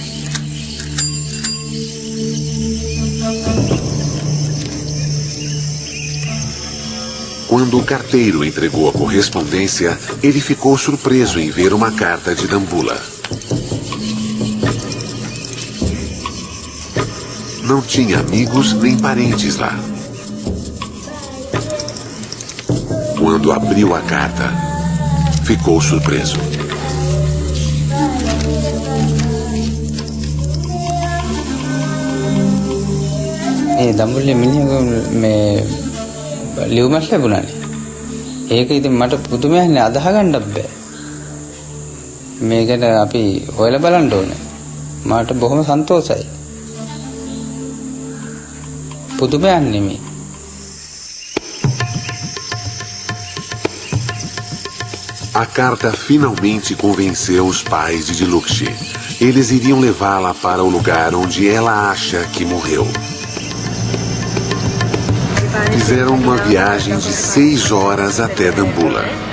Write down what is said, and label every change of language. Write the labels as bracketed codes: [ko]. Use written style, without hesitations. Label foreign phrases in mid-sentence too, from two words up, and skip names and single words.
[pt] Quando o carteiro entregou a correspondência, ele ficou surpreso em ver uma carta de Dambulla. Não tinha amigos nem parentes lá. Quando abriu a carta, ficou surpreso. [si] දඹුල්ලේ මිනිහගේ මේ ලියුමක් ලැබුණානේ. ඒක ඉතින් මට පුදුමයක්නේ අදාහ ගන්නත් බෑ. මේකට අපි හොයලා බලන්න ඕනේ. මට බොහොම සන්තෝෂයි. පුදුමයක් නෙමෙයි. [pt] A carta finalmente convenceu os pais de Dilukshi. Eles iriam levá-la para o lugar onde ela acha que morreu. Fizeram uma viagem de 6 horas até Dambulla.